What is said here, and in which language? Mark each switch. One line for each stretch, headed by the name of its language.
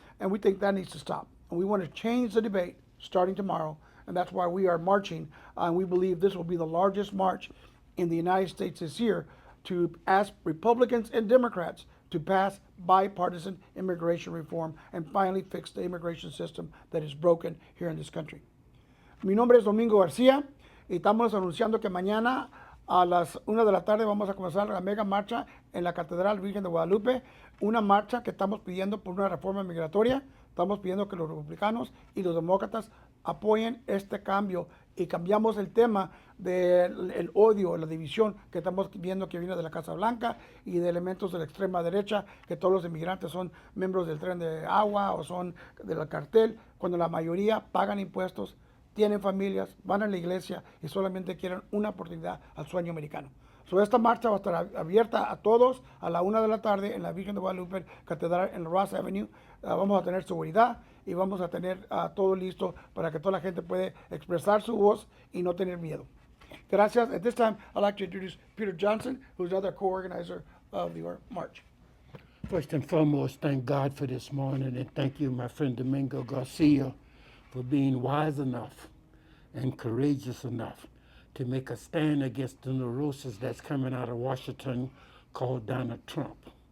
English: And we think that needs to stop. And we want to change the debate starting tomorrow. And that's why we are marching. And we believe this will be the largest march in the United States this year to ask Republicans and Democrats to pass bipartisan immigration reform and finally fix the immigration system that is broken here in this country.
Spanish: Mi nombre es Domingo García y estamos anunciando que mañana a las 1 de la tarde vamos a comenzar la mega marcha en la Catedral Virgen de Guadalupe, una marcha que estamos pidiendo por una reforma migratoria. Estamos pidiendo que los republicanos y los demócratas apoyen este cambio y cambiamos el tema del odio, la división que estamos viendo que viene de la Casa Blanca y de elementos de la extrema derecha, que todos los inmigrantes son miembros del tren de agua o son del cartel, cuando la mayoría pagan impuestos, tienen familias, van a la iglesia y solamente quieren una oportunidad al sueño americano. So, esta marcha va a estar abierta a todos a la 1 de la tarde en la Virgen de Guadalupe Catedral en Ross Avenue. Vamos a tener seguridad y vamos a tener todo listo para que toda la gente pueda expresar su voz y no tener miedo. Gracias.
English: At this time, I'd like to introduce Peter Johnson, who's another co-organizer of the march. First and foremost, thank God for this morning, and thank you, my friend Domingo Garcia, for being wise enough and courageous enough to make a stand against the neurosis that's coming out of Washington called Donald Trump.